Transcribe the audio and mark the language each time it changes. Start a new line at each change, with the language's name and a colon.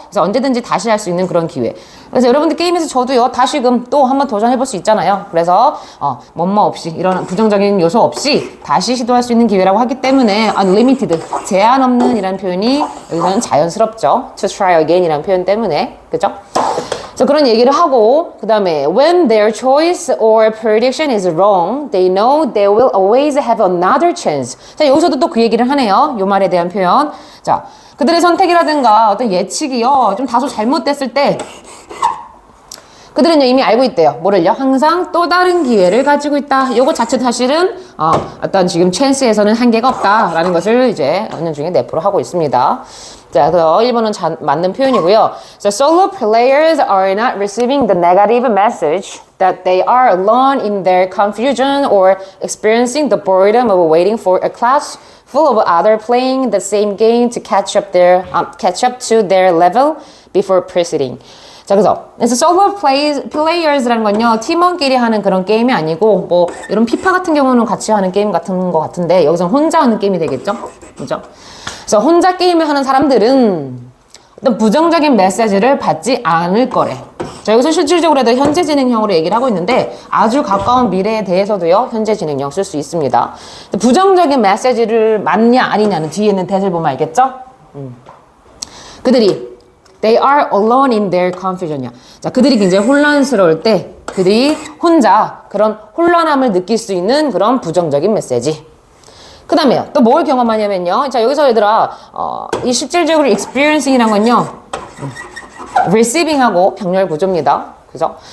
Korean: 그래서 언제든지 다시 할 수 있는 그런 기회. 그래서 여러분들 게임에서 저도요 다시금 또 한번 도전해볼 수 있잖아요. 그래서 뭐뭐 없이 이런 부정적인 요소 없이 다시 시도할 수 있는 기회라고 하기 때문에 unlimited 제한 없는 이라는 표현이 여기서는 자연스럽죠.
English: to try again
Korean: 이라는 표현 때문에 그죠? 그래서 그런 얘기를 하고 그 다음에
English: when their choice or prediction is wrong, they know they will always have another chance.
Korean: 자, 여기서도 또 그 얘기를 하네요. 요 말에 대한 표현. 자, 그들의 선택이라든가 어떤 예측이요 좀 다소 잘못됐을 때 그들은 이미 알고 있대요. 뭐를요? 항상 또 다른 기회를 가지고 있다. 요거 자체 사실은 어떤 지금 찬스에서는 한계가 없다라는 것을 이제 은연 중에 내포를 하고 있습니다. 자, 그래서 1번은 맞는 표현이고요.
English: So solo players are not receiving the negative message that they are alone in their confusion or experiencing the boredom of waiting for a class full of others playing the same game to catch up to their level before proceeding.
Korean: 자, 그래서 solo players라는 건요 팀원끼리 하는 그런 게임이 아니고 뭐 이런 피파 같은 경우는 같이 하는 게임 같은 거 같은데 여기서 혼자 하는 게임이 되겠죠, 그죠? 그래서 혼자 게임을 하는 사람들은 어떤 부정적인 메시지를 받지 않을 거래. 자, 여기서 실질적으로 해도 현재 진행형으로 얘기를 하고 있는데 아주 가까운 미래에 대해서도요 현재 진행형 쓸 수 있습니다. 부정적인 메시지를 맞냐 아니냐는 뒤에 있는 대를 보면 알겠죠? 그들이
English: They are alone in their confusion이야.
Korean: 자, 그들이 굉장히 혼란스러울 때 그들이 혼자 그런 혼란함을 느낄 수 있는 그런 부정적인 메시지. 그 다음에요. 또 뭘 경험하냐면요. 자, 여기서 얘들아 이 실질적으로 experiencing이란 건요 receiving하고 병렬 구조입니다. 그죠?